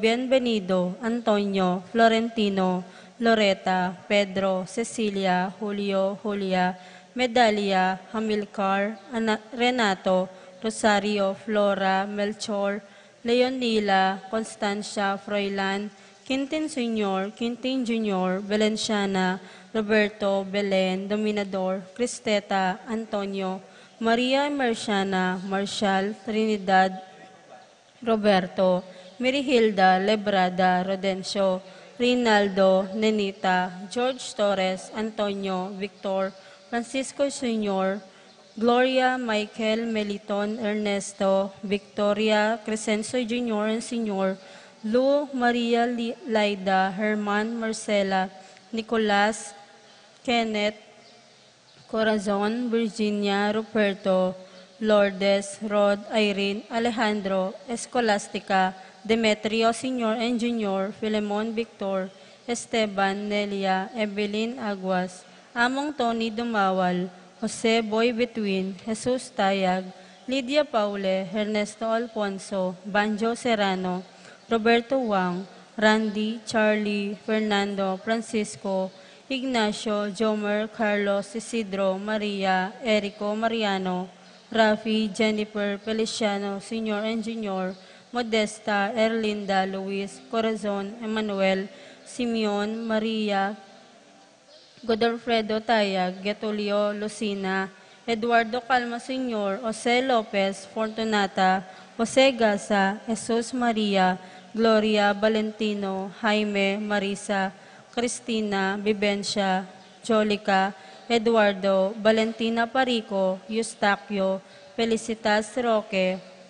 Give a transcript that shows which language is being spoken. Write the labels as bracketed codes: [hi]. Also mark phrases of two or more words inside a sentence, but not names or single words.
[en] Bienvenido, Antonio, Florentino, Loreta, Pedro, Cecilia, Julio, Julia, Medalia, Hamilcar, Renato, Rosario, Flora, Melchor, Leonila, Constancia, Froilan, Quintin Sr., Quintin Jr., Valenciana, Roberto, Belen, Dominador, Cristeta, Antonio, Maria Emerciana, Marshall, Trinidad, Roberto, Mirihilda, Lebrada, Rodencio, Rinaldo, Nenita, George Torres, Antonio, Victor, Francisco Sr., Gloria, Michael, Meliton, Ernesto, Victoria, Crescencio Jr. and Sr., Lou, Maria, Laida, Herman, Marcela, Nicolas, Kenneth, Corazon, Virginia, Ruperto, Lourdes, Rod, Irene, Alejandro, Escolastica, Demetrio Sr. and Jr., Filemon Victor, Esteban, Nelia, Evelyn Aguas, Among Tony Dumawal, Jose Boy Between, Jesus Tayag, Lydia Paule, Ernesto Alfonso, Banjo Serrano, Roberto Wang, Randy, Charlie, Fernando, Francisco, Ignacio, Jomer, Carlos, Isidro, Maria, Erico, Mariano, Rafi, Jennifer, Feliciano, Sr. and Jr., Modesta, Erlinda, Luis, Corazon, Emmanuel, Simeon, Maria, Godofredo Tayag, Getulio, Lucina, Eduardo Calma Sr., Jose Lopez, Fortunata, Jose Gasa, Jesus Maria, Gloria, Valentino, Jaime, Marisa, Cristina, Vivencia, Jolica, Eduardo, Valentina Parico, Eustaquio, Felicitas Roque,